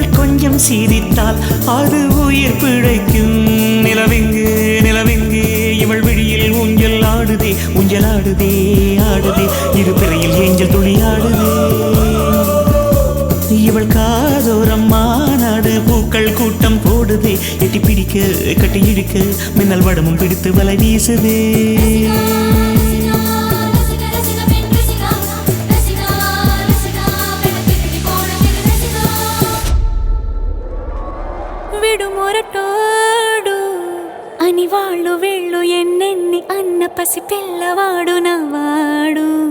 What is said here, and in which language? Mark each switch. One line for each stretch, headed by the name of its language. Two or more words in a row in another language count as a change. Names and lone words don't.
Tamil: கொஞ்சம் சிரித்தால் அது உயிர் பிழைக்கும் நிலவெங்கு நிலவெங்கு இவள் விழியில் ஊஞ்சல் ஆடுதே ஊஞ்சல் ஆடுதே ஆடுதே இரு பிறையில் ஏஞ்சல் துளி ஆடுதே இவள் காதோரம் மாநாடு பூக்கள் கூட்டம் போடுதே எட்டி பிடிக்க கட்டி இழுக்க மின்னல் வடமும் பிடித்து வலை வீசுதே
Telugu: విడుమొరటోడు అని వాళ్ళు వీళ్ళు ఎన్నెన్ని అన్న పసి పిల్లవాడు నవ్వాడు